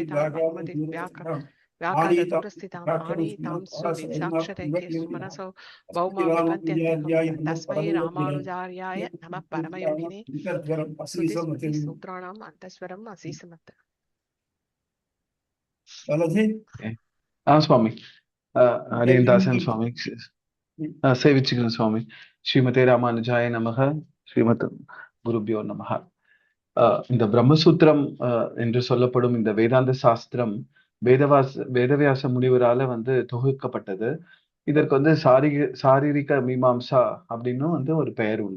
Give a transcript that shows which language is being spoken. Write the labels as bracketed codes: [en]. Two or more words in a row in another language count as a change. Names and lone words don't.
[sa] सुरक्षितां बहुमति व्याघात दूरस्थिताम् आनीतां सुविसाक्षरैः सुमनसो भौमा विपद्यन्त्यहं तस्मै रामानुजार्याय नमः परमयोगिने श्रुति सूत्राणाम् अन्तःस्वरम् असीसमत् [ta] சுவாமி ஹரிதாசன் சுவாமி சேவிச்சுக்கிறேன் சுவாமி. [sa] श्रीमते रामानुजाय नमः। श्रीमद् गुरुभ्यो नमः. [ta] இந்த பிரம்மசூத்திரம் என்று சொல்லப்படும் இந்த வேதாந்த சாஸ்திரம் வேதவியாச முனிவரால தொகுக்கப்பட்டது. இதற்கு சாரீரிக மீமாம்சா அப்படின்னு ஒரு பெயர் உண்டு.